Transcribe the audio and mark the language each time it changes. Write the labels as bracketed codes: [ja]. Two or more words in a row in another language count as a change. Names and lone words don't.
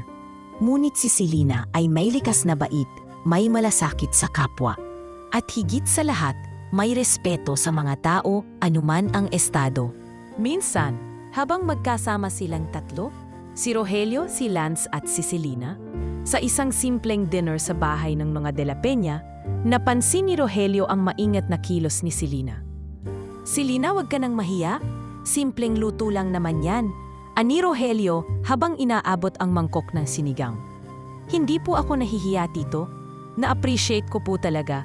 [tl] Ngunit si Selena ay may likas na bait, may malasakit sa kapwa. At higit sa lahat, may respeto sa mga tao anuman ang estado. Minsan, habang magkasama silang tatlo, si Rogelio, si Lance at si Selena, sa isang simpleng dinner sa bahay ng mga de la Peña, napansin ni Rogelio ang maingat na kilos ni Selena. Selena, wag ka nang mahiya. Simpleng luto lang naman yan. Ani Rogelio habang inaabot ang mangkok ng sinigang. Hindi po ako nahihiya, tito. Na-appreciate ko po talaga.